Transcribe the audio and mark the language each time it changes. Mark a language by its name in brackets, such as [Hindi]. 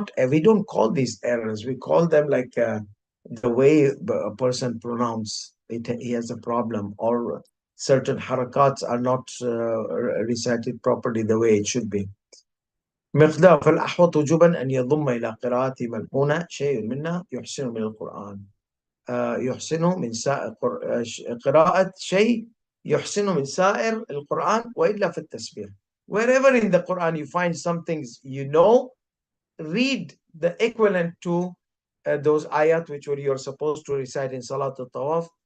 [English] We don't call these errors, we call them like the way a person pronounce it, he has a problem, or certain harakats are not recited properly the way it should be. [Arabic] مقدار فالأحوط وجوبا أن يضم إلى قراءة ملحونة شيء منها يحسن من القرآن. يحسنه من سائر قراءة شيء يحسنه من سائر القرآن وإلا في التسبيح. [English] Wherever in the Quran you find some things you know, read the equivalent to those ayat which you're supposed to recite in Salat al-Tawaf.